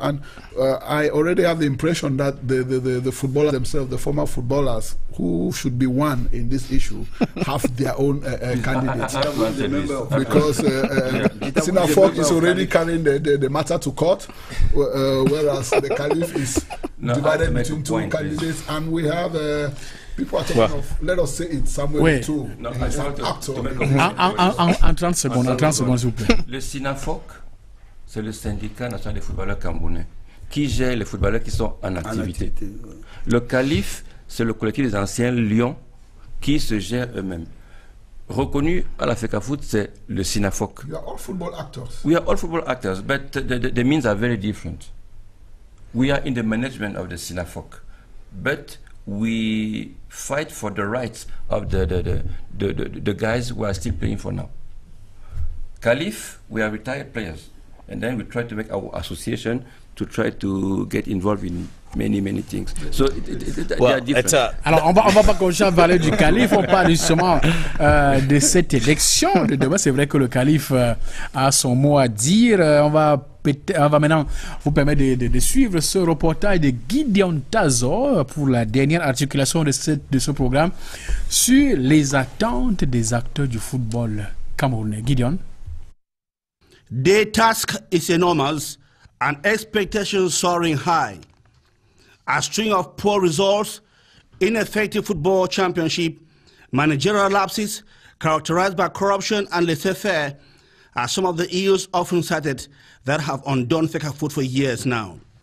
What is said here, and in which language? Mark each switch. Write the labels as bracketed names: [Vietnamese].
[English] And I already have the impression that the footballers themselves, the former footballers who should be one in this issue, have their own candidates. Because Sinafor is already carrying the matter to court, whereas the Caliph is divided between 2 candidates. And we have... people are talking of, let us say it somewhere too. As an actor. [French] En 30 secondes, s'il vous plaît. Le SINAFOC, c'est le syndicat national des footballeurs camerounais qui gère les footballeurs qui sont en activité. Le calife, c'est le collectif des anciens lions qui se gèrent eux-mêmes. Reconnu à la FECAFOOT, c'est le SINAFOC. [English] We are all football actors. We are all football actors, but the means are very different. We are in the management of the SINAFOC, but we fight for the rights of the guys who are still playing for now. Caliph, we are retired players. And then we try to make our association to try to get involved in many things. So they are different. [French] Alors on va pas continuer à parler du calife, on parle justement de cette élection de demain. C'est vrai que le calife a son mot à dire. On va maintenant vous permettre de suivre ce reportage de Gideon Tazo pour la dernière articulation de ce programme sur les attentes des acteurs du football camerounais. Gideon. [English] The task is enormous and expectations soaring high. A string of poor results, ineffective football championship, managerial lapses characterized by corruption and laissez-faire are some of the issues often cited that have undone FECAFOOT for years now.